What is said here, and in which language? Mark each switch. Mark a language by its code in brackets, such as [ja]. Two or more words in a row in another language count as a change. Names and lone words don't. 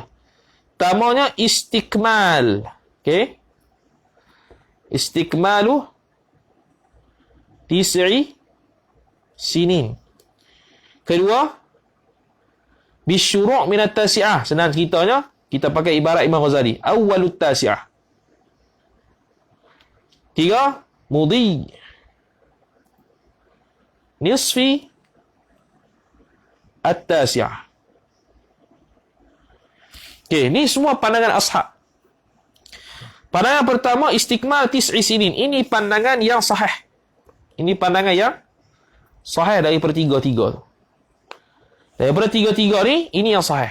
[ms] Pertamanya istikmal. Okey. [ar] استكمال تسع سنين. Kedua, بالشروع من التاسعة. [ms] Senang ceritanya, kita pakai ibarat Imam Ghazali. [ar] أول التاسعة. 3, مضي نصف التاسعة. [ms] Okey, ni semua pandangan ashab. Pandangan pertama, [ar] استكمال تسع سنين. [ms] Ini pandangan yang sahih. Ini pandangan yang sahih daripada tiga-tiga tu. Daripada tiga-tiga ni, ini yang sahih.